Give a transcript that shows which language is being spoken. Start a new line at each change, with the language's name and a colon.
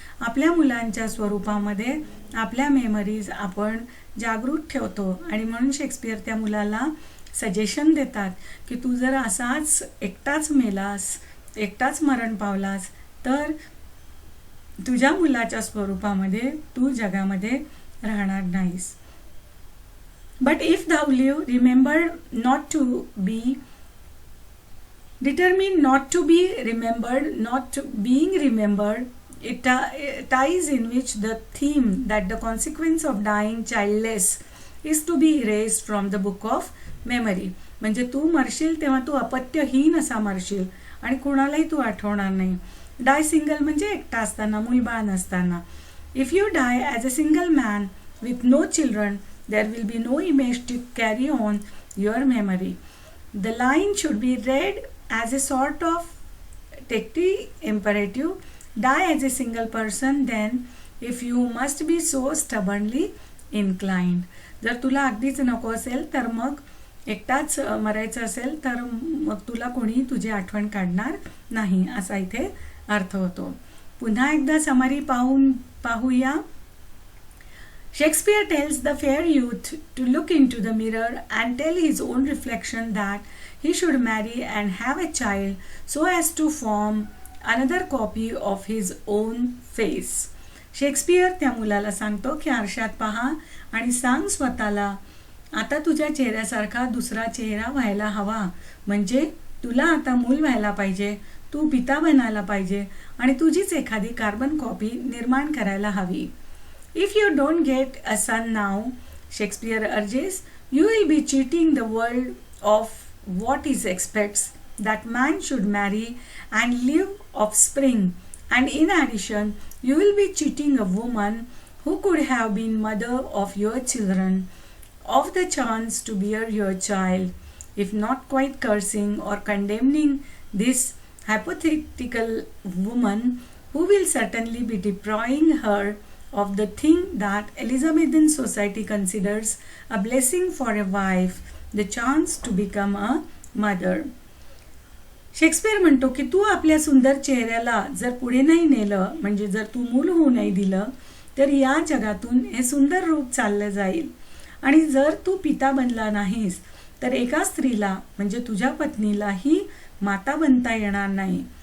Marathi: आपल्या मुलांच्या स्वरूपामध्ये आपल्या मेमरीज आपण जागृत ठेवतो. आणि म्हणून शेक्सपियर त्या मुलाला सजेशन देतात की तू जर असाच एकटाच मेलास, एकटाच मरण पावलास, तर तुझ्या मुलाच्या स्वरूपामध्ये तू जगामध्ये राहणार नाहीस.
English: But if thou live, remember not to be determined not to be remembered, not being remembered. It ties in which the theme that the consequence of dying childless is to be erased from the book of memory.
Marathi: म्हणजे तू मरशील तेव्हा तू अपत्यहीन असा मरशील आणि कुणालाही तू आठवणार नाही.
English: die single
Marathi: म्हणजे एकटा असताना, मूलबाळ नसताना.
English: If you die as a single man with no children, there will be no image to carry on your memory. The line should be read as a sort of detective imperative. Die as a single person then, if you must be so stubbornly inclined.
Marathi: जर तुला अगदीच नको असेल तर मग एकटाच मरायचं असेल तर मग तुला कोणी तुझी आठवण काढणार नाही, असा इथे अर्थ होतो. पुन्हा एकदा समरी पाहूया.
English: Shakespeare tells the fair youth to look into the mirror and tell his own reflection that he should marry and have a child so as to form another copy of his own face.
Marathi: Shakespeare त्या मुलाला सांगतो की आरशात पहा आणि सांग स्वतःला, आता तुझ्या चेहऱ्यासारखा दुसरा चेहरा व्हायला हवा. म्हणजे तुला आता मूल व्हायला पाहिजे, तू पिता बनायला पाहिजे आणि तुझीच एखादी कार्बन कॉपी निर्माण करायला हवी.
English: If you don't get a son now, Shakespeare urges, you will be cheating the world of what it expects that man should marry and live offspring, and in addition, you will be cheating a woman who could have been mother of your children of the chance to bear your child. If not quite cursing or condemning this hypothetical woman, who will certainly be depriving her of the thing that Elizabethan society considers a blessing for a wife, the chance to become a mother.
Marathi: Shakespeare म्हणतो की तू आपल्या सुंदर चेहऱ्याला जर पुढे नाही नेलं, म्हणजे जर तू मूल होऊ नाही दिलं, तर या जगातून हे सुंदर रूप चाललं जाईल. आणि जर तू पिता बनला नाहीस तर एका स्त्रीला म्हणजे तुझ्या पत्नीलाही माता बनता येणार नाही.